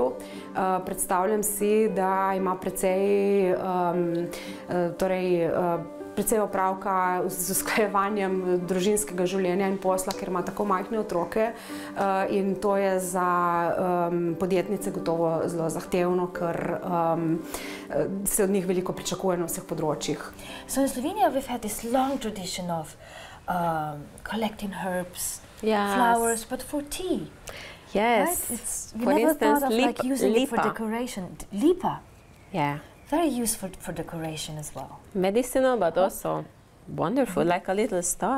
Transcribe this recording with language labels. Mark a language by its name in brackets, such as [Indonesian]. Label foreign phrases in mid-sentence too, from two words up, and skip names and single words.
[Slovenian] Predstavljam si, da ima precej opravka z usklajevanjem družinskega življenja in posla, ker ima tako majhne otroke in to je za podjetnice gotovo zelo zahtevno, ker se od njih veliko pričakuje na vseh področjih. [English] So in Slovenia we've had this long tradition of collecting herbs, flowers, but for tea. Yes. Right? We for never instance, thought of like using it for decoration. Lipa. Yeah. Very useful for decoration as well. Medicinal, but also wonderful, like a little star.